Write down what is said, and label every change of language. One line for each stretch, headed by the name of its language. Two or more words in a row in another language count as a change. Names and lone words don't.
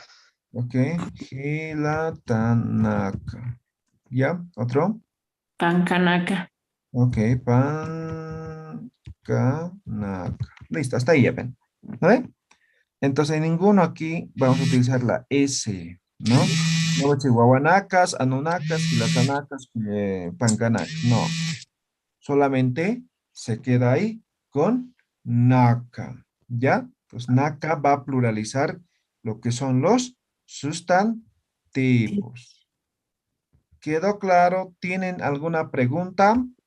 Spanish: Ok. Gilatanaca. ¿Ya? ¿Otro? Pancanaca. Ok. Pancanaca. Listo, hasta ahí ya ven. ¿No ven? Entonces, en ninguno aquí vamos a utilizar la S, ¿no? No voy a decir
Quechua: guaguanacas, anunacas, gilatanacas, pancanacas.
Spanish: No. Solamente se queda ahí con naca, ¿ya? Pues naca va a pluralizar lo que son los sustantivos. ¿Quedó claro? ¿Tienen alguna pregunta?